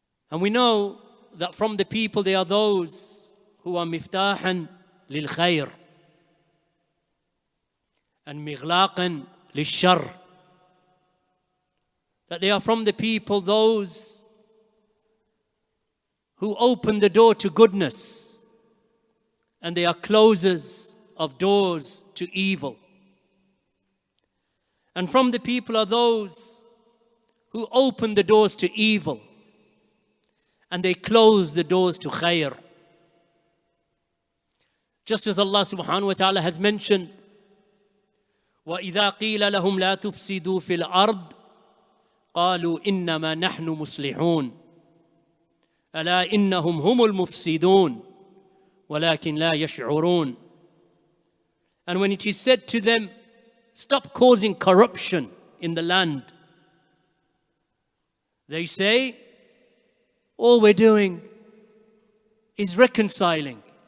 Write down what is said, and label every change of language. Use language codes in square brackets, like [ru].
[en] And we know that from the people they are those who are [ar] miftahan lil khair and mighlaqan lil shar, [en] that they are from the people those who open the door to goodness and they are closers of doors to evil. And from the people are those who open the doors to evil and they close the doors to khair. Just as Allah subhanahu wa ta'ala has mentioned, [ar] وَإِذَا قِيلَ لَهُمْ لَا تُفْسِدُوا فِي الْأَرْضِ قالوا إنما نحن مصلحون ألا إنهم هم المفسدون ولكن لا يشعرون. [en] And when it is said to them, stop causing corruption in the land, they say, all we're doing is reconciling.